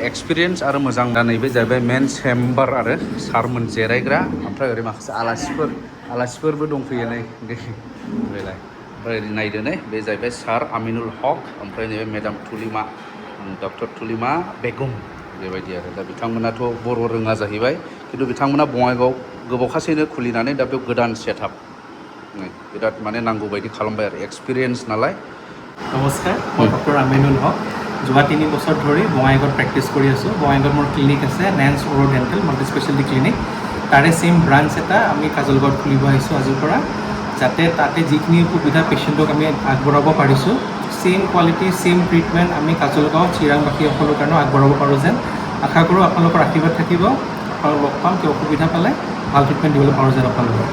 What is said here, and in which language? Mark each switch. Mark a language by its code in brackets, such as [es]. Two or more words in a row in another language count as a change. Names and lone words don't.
[brx] एक्सपिरियेन्स आरो मोजां दा नैबे जाहैबाय [en] main chamber [brx] आरो सारमोन जिरायग्रा ओमफ्राय ओरै माखासे आलासिफोरबो दंफैयो नै बेलाय ओमफ्राय ओरै नायदो नै बे जाहैबाय सार आमिनुल हक ओमफ्राय नैबे मेडाम तुलिमा डक्टर तुलिमा बेगम बेबायदि आरो दा बिथांमोनाथ' बर' रोङा जाहैबाय खिन्थु बिथांमोना बङाइगाव गोबावखासैनो खुलिनानै दा बेयाव गोदान सेटआप बिराद माने नांगौ बायदि खालामबाय आरो एक्सपिरियेन्स नालाय [as] নমস্কাৰ মই ডক্টৰ আমিনুল হক যোৱা 3 বছৰ ধৰি বঙাইগাঁৱত প্ৰেক্টিছ কৰি আছোঁ বঙাইগাঁৱত মোৰ ক্লিনিক আছে Nance Oro ডেণ্টেল মাল্টি স্পেচিয়েলিটি ক্লিনিক তাৰে [en] same branch [as] এটা আমি কাজলগাঁৱত খুলিব আহিছোঁ আজিৰ পৰা যাতে তাতে যিখিনি সুবিধা পেচেণ্টক আমি আগবঢ়াব পাৰিছোঁ [en] same quality same treatment [as] আমি কাজলগাঁও চিৰাংবাসীসকলৰ কাৰণেও আগবঢ়াব পাৰোঁ যেন আশা কৰোঁ আপোনালোকৰ আশীৰ্বাদ থাকিব আপোনালোক লগ পাম কিয় অসুবিধা পালে ভাল ট্ৰিটমেণ্ট দিবলৈ পাৰোঁ যেন আপোনালোকক।